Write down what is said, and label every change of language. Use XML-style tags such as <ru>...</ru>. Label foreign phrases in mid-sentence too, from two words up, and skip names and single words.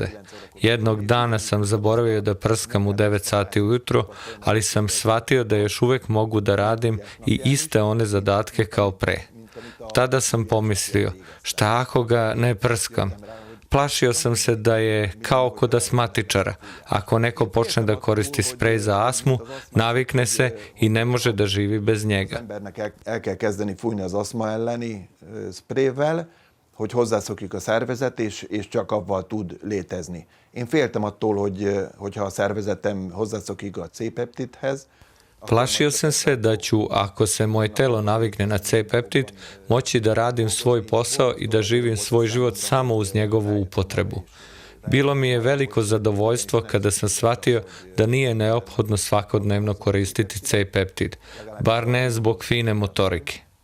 <sr>Jednog dana sam zaboravio da prskam u 9 sati ujutro, ali sam shvatio da još uvek mogu da radim i iste one zadatke kao pre. Tada sam pomislio, šta ako ga ne prskam? Plašio sam se da je kao kod asmatičara. Ako neko počne da koristi sprej za astmu, navikne se i ne može da živi bez njega.</sr> <hu>Embernek el kell kezdeni fújni az aszma elleni sprayvel, hogy hozzászokik a szervezet, és csak avval tud létezni. Én féltem attól, hogyha a szervezetem hozzászokik a C-peptidhez.</hu> <sr>Plašio sam se da ću, ako se moje telo navikne na C-peptid, moći da radim svoj posao i da živim svoj život samo uz njegovu upotrebu. Bilo mi je veliko zadovoljstvo kada sam shvatio da nije neophodno svakodnevno koristiti C-peptid, bar ne zbog fine motorike.</sr>